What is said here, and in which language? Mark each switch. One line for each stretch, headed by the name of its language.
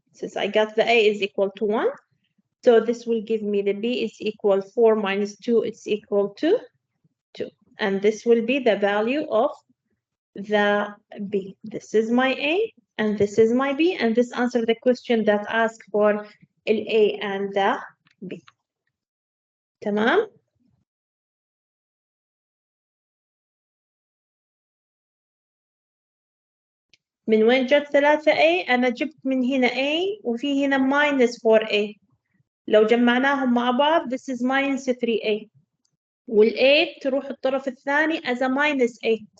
English: Since I got the a is equal to 1. So this will give me the b is equal 4 minus 2, it's equal to 2. And this will be the value of the b. This is my a, and this is my b, and this answers the question that asks for a and the b.
Arabic: تمام؟ من وين جت 3a؟ أنا جبت من هنا a وفي هنا minus 4a. لو جمعناهم مع بعض
English: this is minus 3a.
Arabic: وال8 تروح الطرف الثاني
English: as a minus 8.